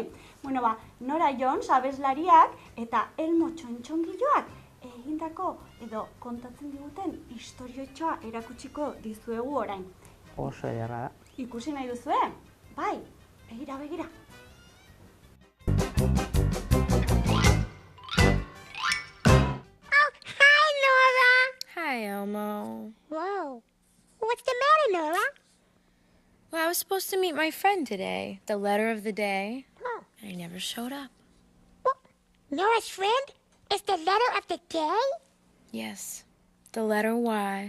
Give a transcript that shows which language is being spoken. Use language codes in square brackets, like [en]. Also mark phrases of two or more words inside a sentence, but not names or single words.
[eu] Bueno, Nora Jones abeslariak eta Elmo txontxongiloak egindako edo kontatzen diguten istoriotxoa erakutsiko dizuegu orain. Oso ederra da. Ikusi nahi duzue? Bai, begira. [en] Oh, hi, Nora. Hi, Elmo. Whoa. What's the matter, Nora? Well, I was supposed to meet my friend today, the letter of the day, Oh. and he never showed up. What? Nora's friend is the letter of the day? Yes, the letter Y.